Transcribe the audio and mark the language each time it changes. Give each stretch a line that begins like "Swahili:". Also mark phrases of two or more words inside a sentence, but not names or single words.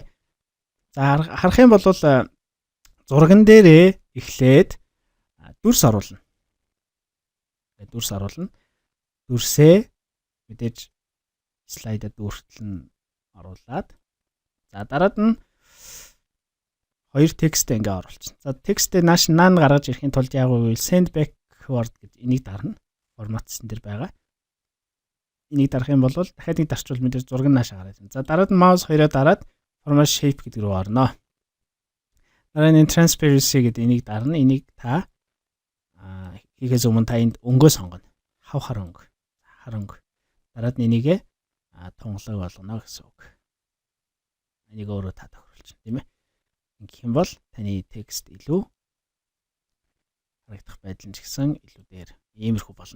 Mongolian: За харах юм бол зурган дээрээ эхлээд дүрс оруулна. Дүрс оруулна. Дүрсээ мэдээж слайдад дүртэл нь оруулаад за дараад нь хоёр текстээ ингээ оруулчихна. За текстээ наан гаргаж ирэхин тулд яг үйл
English: send backward
Mongolian: гэж энийг дарна. Форматсан дээр байгаа. Энийг дарах юм бол дахиад нэг дарчвал мэдээж зураг нь наашаа гараад байна. За дараад нь маус хоёроо дараад
English: format shape
Mongolian: гэдэг рүү орно. Дараа нь transparency гэдэг энийг дарна. Энийг та хийхээс өмнө та энд өнгөө сонгоно. Хав хар өнгө. Хар өнгө. Дараад нь энийгээ тунгалаг болгоно гэсэн үг. Энийг өөрөө та тохируулчихна тийм ээ. Ингэх юм бол таны текст илүү харагдах байдал нь ч гэсэн илүү дээр иймэрхүү болно.